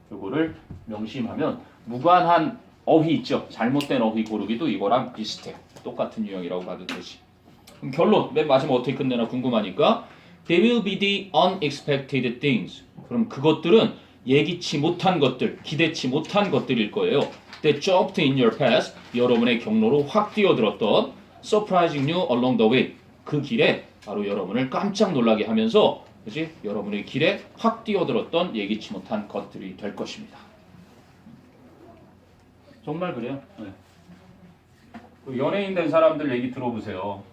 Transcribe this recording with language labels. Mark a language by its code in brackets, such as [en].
[ko] 이거를 명심하면 무관한 어휘 있죠. 잘못된 어휘 고르기도 이거랑 비슷해. 똑같은 유형이라고 봐도 되지. 그럼 결론 맨 마지막 어떻게 끝내나 궁금하니까 [en] They will be the unexpected things. [ko] 그럼 그것들은 예기치 못한 것들, 기대치 못한 것들일 거예요. [en] That jumped in your path. [ko] 여러분의 경로로 확 뛰어들었던 [en] surprising you along the way. [ko] 그 길에 바로 여러분을 깜짝 놀라게 하면서 그치? 여러분의 길에 확 뛰어들었던 예기치 못한 것들이 될 것입니다. 정말 그래요. 네. 연예인 된 사람들 얘기 들어보세요.